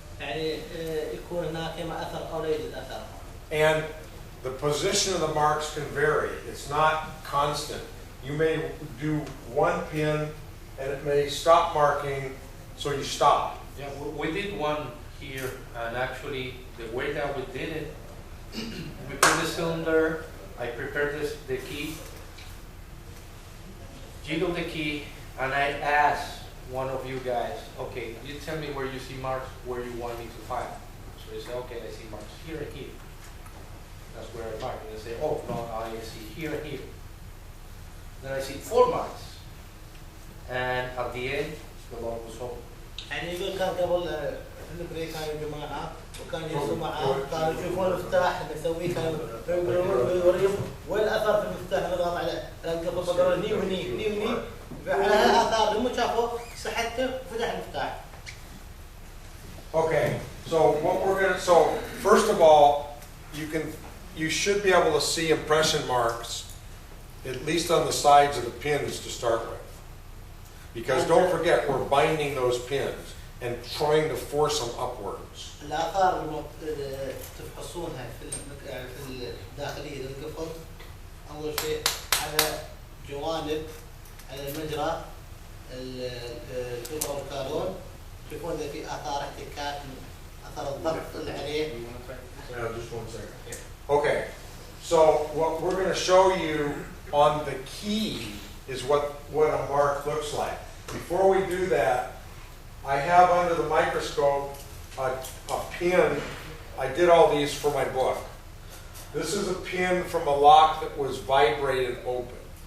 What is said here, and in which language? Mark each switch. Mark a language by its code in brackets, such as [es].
[ar] يعني يكون هناك إما أثر أو لا يوجد أثر. [en] And the position of the marks can vary. It's not constant. You may do one pin and it may stop marking, so you stop. Yeah, we did one here, and actually the way that we did it, we put the cylinder, I prepared the key, jiggle the key, and I asked one of you guys, okay, you tell me where you see marks, where you want me to find. So they say, okay, I see marks here and here. That's where I mark. And they say, oh, no, I see here and here. Then I see 4 marks. And at the end, the lock was open. [ar] يعني يقول كان قبل البريك كانوا جماعة وكانوا يجلسوا معاه كانوا يشوفون المفتاح اللي يسويه كانوا يوريهم وين الأثر في المفتاح نضغط على القفل فقالوا هني وهني هني وهني على هالآثار لما شافوا سحبته وفتح المفتاح. [en] Okay, so first of all, you should be able to see impression marks, at least on the sides of the pins to start with. Because don't forget, we're binding those pins and trying to force them upwards. [ar] الآثار اللي تفحصونها في الداخلية للقفل أول شيء على جوانب على المجرى القفل والكالون تشوفون إذا في آثار احتكاك أثر الضغط اللي عليه. [en] Just 1 second. Okay, so what we're going to show you on the key is what a mark looks like. Before we do that, I have under the microscope a pin. I did all these for my book. This is a pin from a lock that was vibrated open.